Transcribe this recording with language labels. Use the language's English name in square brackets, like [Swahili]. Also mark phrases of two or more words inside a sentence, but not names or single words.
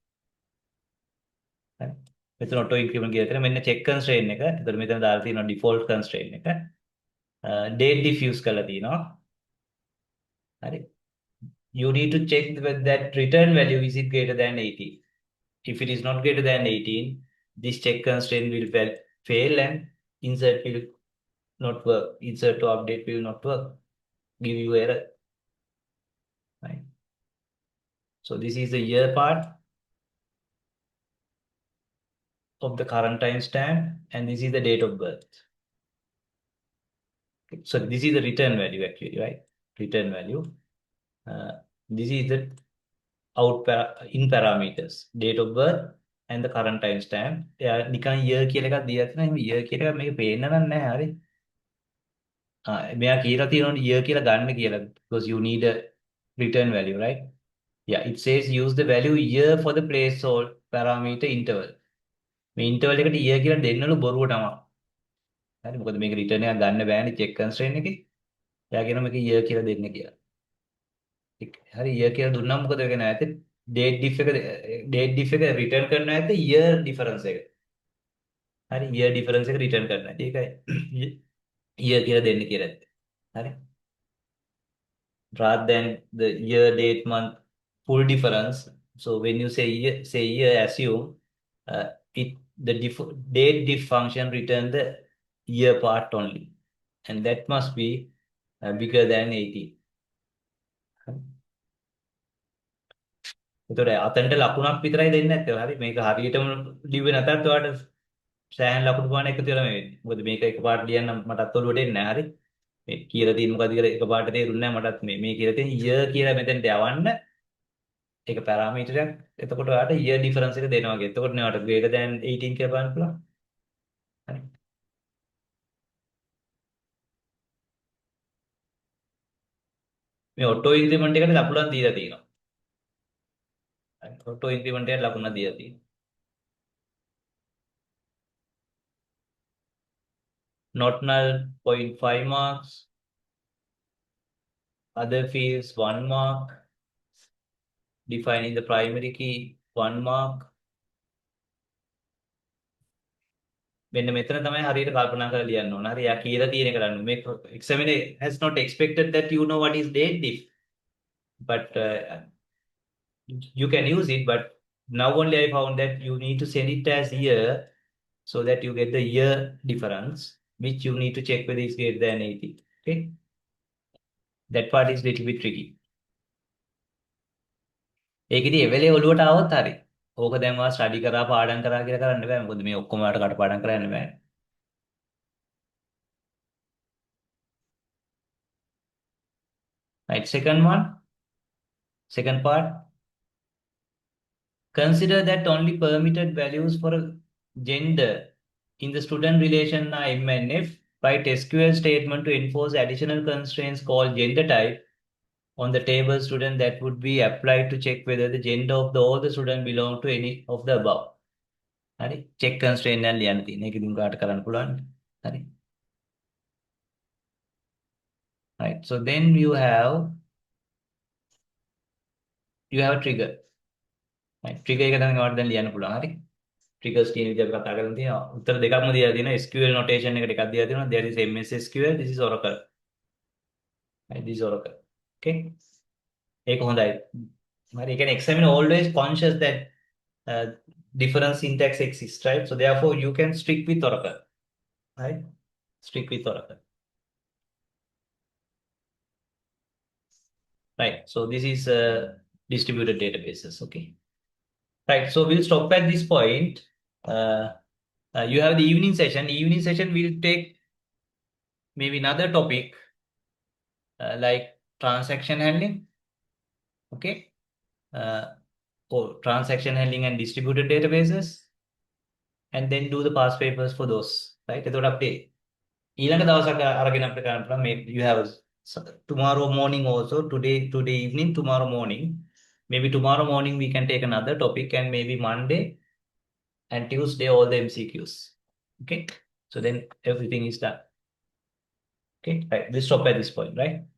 [English] right [Sinhala] මෙතන auto increment කියලා තියෙනවා මෙන්න check constraint එක එතකොට මෙතන දාලා තියෙනවා default constraint එක date diffuse කරලා තියෙනවා හරි [English] you need to check that return value is it greater than 18 if it is not greater than 18 this check constraint will fail and insert will not work insert to update will not work give you error right so this is the year part of the current timestamp and this is the date of birth so this is the return value actually right return value this is the in parameters date of birth and the current timestamp [Sinhala] නිකන් year කියලා එකක් දීලා තියෙනවා එහෙනම් year කියලා එකක් මේක පේන්න නැහැ හරි මෙයා කියලා තියෙනවා year කියලා ගන්න කියලා [English] because you need a return value right yeah it says use the value year for the placeholder parameter interval [Sinhala] මේ interval එකට year කියලා දෙන්නලු බොරුව තමයි හරි මොකද මේක return එකක් ගන්න බෑනේ [English] check constraint [Sinhala] එකේ එයා කියනවා මේක year කියලා දෙන්න කියලා. හරි year කියලා දුන්නා මොකද වෙන්නේ නැත්තේ [English] date diff [Sinhala] එක return කරන්න නැත්තේ [English] year difference [Sinhala] එක. හරි [English] year difference [Sinhala] එක return කරන්න නැත්තේ. ඒකයි year කියලා දෙන්න කියලා ඇත්තේ. හරි. [English] Rather than the year, date, month, full difference. So when you say year, assume it the date diff function return the year part only, and that must be bigger than 18. [Sinhala] ඒතකොට අතෙන්ට ලකුණක් විතරයි දෙන්නේ නැත්තේ. හරි මේක හරියටම ලිව්වේ නැතත් ඔයාලට සෑහෙන ලකුණු ප්‍රමාණයක් එකතු වෙලා මේ වෙන්නේ. මොකද මේක එකපාරට ලියන්න මටත් ඔළුවට එන්නේ නැහැ. හරි. මේ කියලා තියෙන මොකද කියලා එකපාරට තේරුන්නේ නැහැ මටත් මේ කියලා තියෙන year කියලා මෙතෙන්ට යවන්න ඒක පැරාමීටරයක්. එතකොට ඔයාලට [English] year difference [Sinhala] එක දෙනවා වගේ. එතකොට නේ ඔයාලට [English] greater than 18 [Sinhala] කියලා බලන්න පුළුවන්. හරි. මේ [English] auto increment [Sinhala] එකට ලකුණක් දීලා තියෙනවා. හරි. [English] auto increment [Sinhala] එකට ලකුණක් දීලා තියෙනවා. [English] Not null 0.5 marks. Other fields 1 mark. Defining the primary key 1 mark. [Sinhala] මෙන්න මෙතන තමයි හරියට කල්පනා කරලා ලියන්න ඕන. හරි. යා කියලා තියෙන එක ගන්න. [English] මේ examiner has not expected that you know what is date diff. But you can use it, but now only I found that you need to send it as year so that you get the year difference, which you need to check whether it's greater than 80. Okay. That part is little bit tricky. [Sinhala] ඒකෙදි එවෙලේ ඔළුවට આવොත් හරි. ඕක දැන් ඔයා ස්ටඩි කරා පාඩම් කරා කියලා කරන්න බෑ. මොකද මේ ඔක්කොම ඔයාලට කටපාඩම් කරන්න බෑ. [English] Right, second one, second part. Consider that only permitted values for a gender in the student relation are M and F. Write SQL statement to enforce additional constraints called gender type on the table student that would be applied to check whether the gender of all the students belong to any of the above. [Sinhala] හරි [English] check constraint [Sinhala] එක ලියන්න තියෙන. ඒක ඉතින් කාට කරන්න පුළුවන්. හරි. [English] Right. So then you have a trigger. [Sinhala] Right. Trigger එක තමයි ඔයාලට දැන් ලියන්න පුළුවන්. හරි. Triggers කියන විදිහට අපි කතා කරලා තියෙනවා. උත්තර දෙකක්ම දීලා තියෙනවා. [English] SQL notation [Sinhala] එකට එකක් දීලා තියෙනවා. [English] There is MS SQL, this is Oracle. Right. This is Oracle. [Sinhala] Okay. ඒක හොඳයි. හරි. ඒ කියන්නේ [English] examiner always conscious that different syntax exists, right? So therefore you can stick with Oracle. Right? Stick with Oracle. Right. So this is distributed databases. Okay. Right. So we'll stop at this point. You have the evening session. Evening session will take maybe another topic like transaction handling. Okay. Or transaction handling and distributed databases. And then do the past papers for those. Right. [Sinhala] එතකොට අපේ ඊළඟ දවසක අරගෙන අපිට කරන්න පුළුවන්. [English] You have tomorrow morning also, today evening, tomorrow morning. Maybe tomorrow morning we can take another topic, and maybe Monday and Tuesday all the MCQs. Okay. So then everything is done. Okay. Right. We'll stop at this point, right?